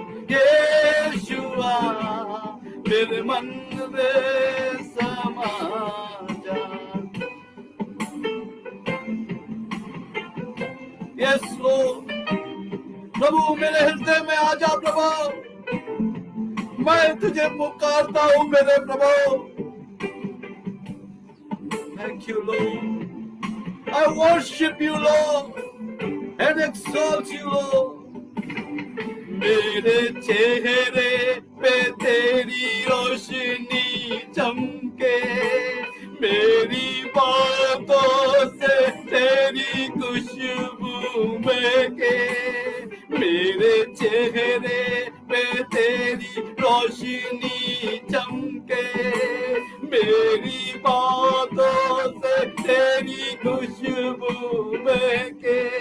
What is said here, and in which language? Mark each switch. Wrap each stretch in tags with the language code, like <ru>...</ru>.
<hi>यीशुआ मेरे मन में समा जा।</hi> <en>yes Lord,</en> <hi>प्रभु मेरे हृदय में आ जा प्रभु, मैं तुझे पुकारता हूँ मेरे प्रभु।</hi> <en>Thank you Lord, I worship you Lord and exalt you Lord।</en> <hi>मेरे चेहरे पे तेरी रोशनी चमके, मेरी बातों से तेरी खुशबू महके। मेरे चेहरे पे तेरी रोशनी चमके, मेरी बातों से तेरी खुशबू महके।</hi>